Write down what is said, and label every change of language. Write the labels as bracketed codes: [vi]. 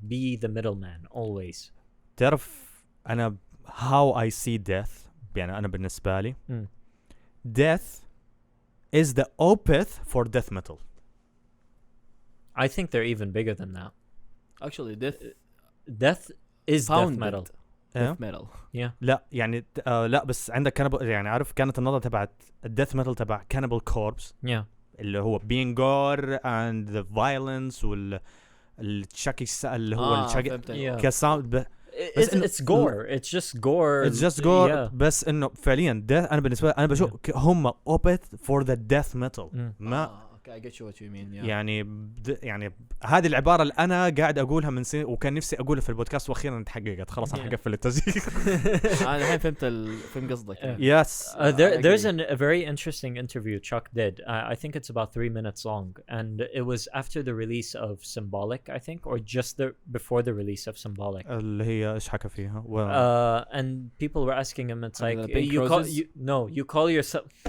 [en] Be the middleman always. [ar] تعرف أنا [en] how I see death [ar] يعني أنا بالنسبة لي [en] death is the opeth for death metal. I think they're even bigger than that. Actually, death is death metal. Death metal. Yeah. [ar] لا يعني لا بس عندك كانبل يعني عارف كانت النظرة تبعت الديث metal تبع Cannibal Corpse. [en] Yeah. [ar] اللي هو [en] being gore and the violence [ar] الشكل اللي هو الشكل كساوند [en] it's gore. It's just gore. It's just gore. [ar] بس إنه فعليا أنا بالنسبة أنا بشوف هم [en] opted for the death metal. [ar] ما [en] I get you what you mean. [ar] يعني هذه العبارة اللي أنا قاعد أقولها من سنين وكان نفسي أقولها في البودكاست وأخيرا تحققت. خلاص أنا حقفل التسجيل. أنا الحين فهمت قصدك. [en] Yes. There's a very interesting interview Chuck did. I think it's about 3 minutes long, and it was after the release of Symbolic, I think, or just before the release of Symbolic. [ar] اللي هي إيش حكى فيها. [en] And people were asking him, it's like you call yourself.